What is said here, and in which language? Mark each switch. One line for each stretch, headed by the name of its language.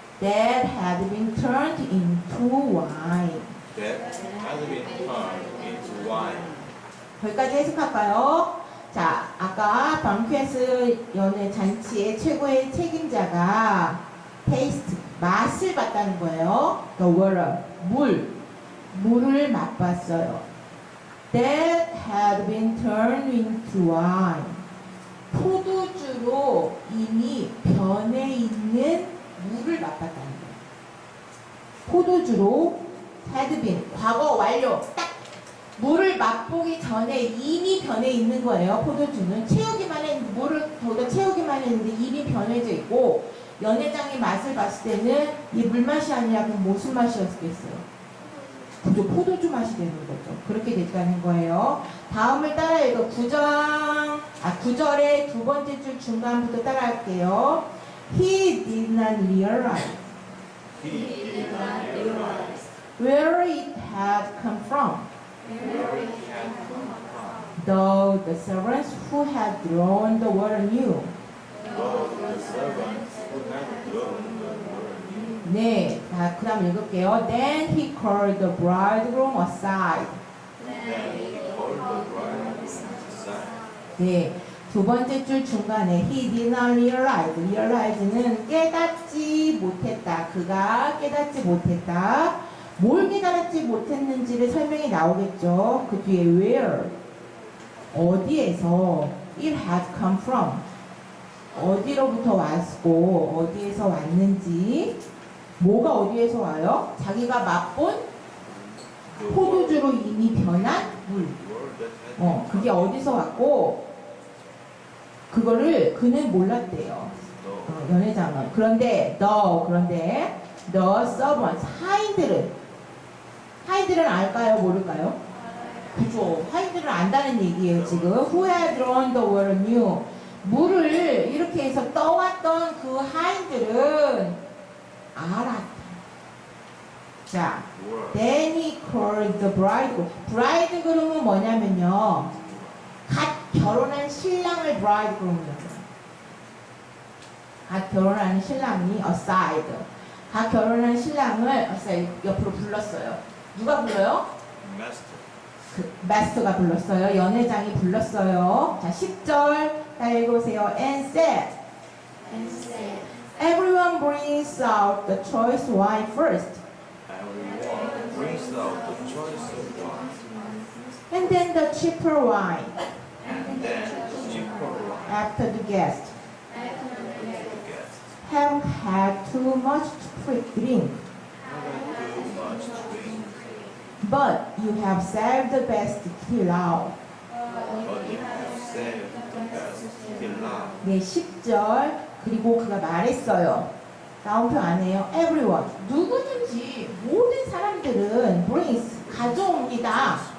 English: that had been turned into wine. that had been turned into wine.
Korean: 거기까지 해석할까요? 자, 아까 방쾌스 연회 잔치의 최고의 책임자가 테이스트, 맛을 봤다는 거예요.
English: The water,
Korean: 물. 물을 맛봤어요.
English: That had been turned into wine.
Korean: 포도주로 이미 변해 있는 물을 맛봤다는 거예요. 포도주로
English: had been,
Korean: 과거 완료. 딱 물을 맛보기 전에 이미 변해 있는 거예요. 포도주는 채우기만 했는데, 물을 거기다 채우기만 했는데 이미 변해져 있고, 연회장이 맛을 봤을 때는 이 물맛이 아니라 그럼 무슨 맛이었겠어요? 그죠? 포도주 맛이 되는 거죠. 그렇게 됐다는 거예요. 다음을 따라 읽어. 9절의 두 번째 줄 중간부터 따라 할게요.
English: He did not realize He did not realize where it had come from. where it had come from. Though the servants who had drawn the water knew. Though the servants who had drawn the water knew.
Korean: 네, 자, 그 다음 읽을게요.
English: Then he called the bridegroom aside. Then he called the bride aside.
Korean: 네, 두 번째 줄 중간에
English: he did not realize.
Korean: realize는 깨닫지 못했다. 그가 깨닫지 못했다. 뭘 깨달았지 못했는지를 설명이 나오겠죠. 그 뒤에 where, 어디에서,
English: it had come from,
Korean: 어디로부터 왔고 어디에서 왔는지, 뭐가 어디에서 와요? 자기가 맛본
English: The
Korean: 포도주로 이미 변한 물.
English: word that had
Korean: 그게 어디서 왔고 그거를 그는 몰랐대요.
English: the
Korean: 연회장은. 그런데
English: the servants,
Korean: 하인들은 알까요? 모를까요? 그죠. 하인들은 안다는 얘기예요.
English: 지금 who had drawn the water knew.
Korean: 물을 이렇게 해서 떠왔던 그 하인들은 알았다. 자,
English: word. then he called the bridegroom.
Korean: bridegroom은 뭐냐면요, 갓 결혼한 신랑을 bridegroom이라고. 갓 결혼한 신랑이 aside. 갓 결혼한 신랑을 aside 옆으로 불렀어요. 누가 불러요?
English: Master.
Korean: 마스터가 불렀어요. 연회장이 불렀어요. 자, 10절 다 읽어보세요.
English: And said, everyone brings out the choice wine first, Everyone brings out the choice of wine, and then the cheaper wine and then the cheaper wine after the guest to guests. have had too much to drink. Not too much drink, But you have saved the best till now. but you have saved the best till now.
Korean: 네, 10절. 그리고 그가 말했어요. 다음 표 안에요. Everyone. 누구든지 모든 사람들은 brings 가져옵니다.